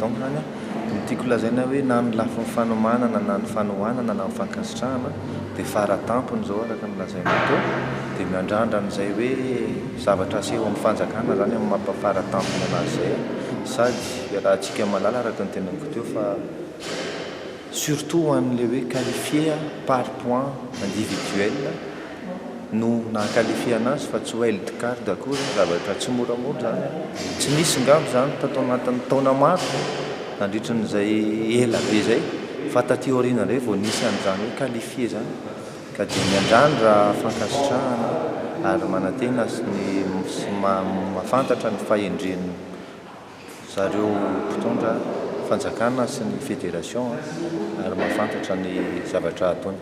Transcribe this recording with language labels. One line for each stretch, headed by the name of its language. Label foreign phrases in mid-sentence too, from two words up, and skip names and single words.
Malagasy: Donc zany ny tiako lazaina hoe na ny lafiny fanomanana na ny fanohanana na ny fankasitrahana dia faratampony zao araka ny lazaina atao dia miandrandra n'izay hoe zavatra aseho amin'ny fanjakana zany amin'ny mampafaratampony anazy izay sady raha antsika malala araka ny tenaniko teo fa surtout ho an'le hoe
French: qualifié par point individuel
Malagasy: no nahakalifia anazy fa tsy
English: wild card
Malagasy: akory zavatra tsy moramora zany. Tsy nisy ngambo zany tatao anatin'ny taona maro nandritran'izay ela be zay fa taty aoriana indray vao nisy an'izany hoe qualifié zany ka dia miandrandra fankasitrahana ary manantena sy mahafantatra ny fahendren'ny zareo mpitondra fanjakana sy ny fédération ary mahafantatra ny zavatra ataony.